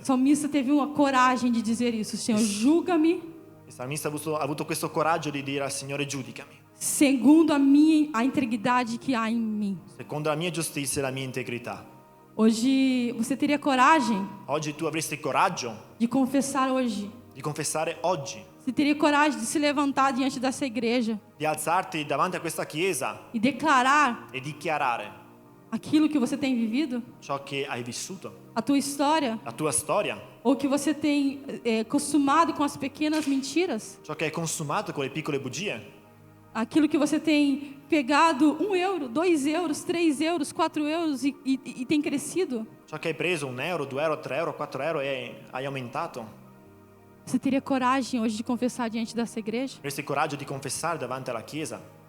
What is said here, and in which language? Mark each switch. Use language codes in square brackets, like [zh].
[pt] O salmista teve uma coragem de dizer isso: Senhor, julga-me [it] Il salmista ha avuto questo coraggio di dire al Signore: giudicami [pt] segundo a integridade que há em mim. [it] secondo la mia giustizia e la mia integrità. [pt] Hoje você teria coragem [it] Oggi tu avresti coraggio [pt] de confessar hoje. [it] di confessare oggi, [pt] Você teria coragem de se levantar diante dessa igreja [it] di alzarti davanti a questa chiesa [pt] e declarar [it] e dichiarare [pt] aquilo que você tem vivido, [it] ciò che hai vissuto, [pt] a tua história, [it] la tua storia, [pt] ou que você tem costumado com as pequenas mentiras, [it] ciò che hai consumato con le piccole bugie, [pt] aquilo que você tem pegado 1 euro, 2 euros, 3 euros, 4 euros e tem crescido. [it] ciò che hai preso 1 euro, 2 euro, 3 euro, 4 euro e hai aumentato. [pt] Você teria coragem hoje de confessar diante dessa igreja? [it] Avresti coraggio di confessare davanti alla chiesa?